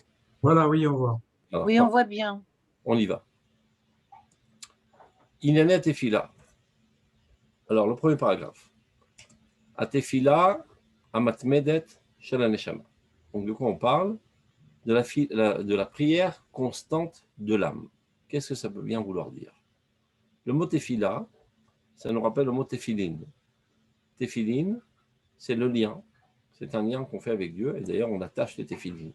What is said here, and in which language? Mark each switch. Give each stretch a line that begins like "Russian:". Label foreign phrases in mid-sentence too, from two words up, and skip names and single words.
French: Voilà, oui, on voit. Alors, Oui, on voit bien. On y va. Inanet Tefila. Alors, le premier paragraphe.
Hebrew: התפילה המתמדת של הנשמה.
French: Donc, de quoi on parle? De la prière constante de l'âme. Qu'est-ce que ça peut bien vouloir dire? Le mot tefila, ça nous rappelle le mot tefilin. Tefilin, c'est le lien. C'est un lien qu'on fait avec Dieu. Et d'ailleurs, on attache les tefilin.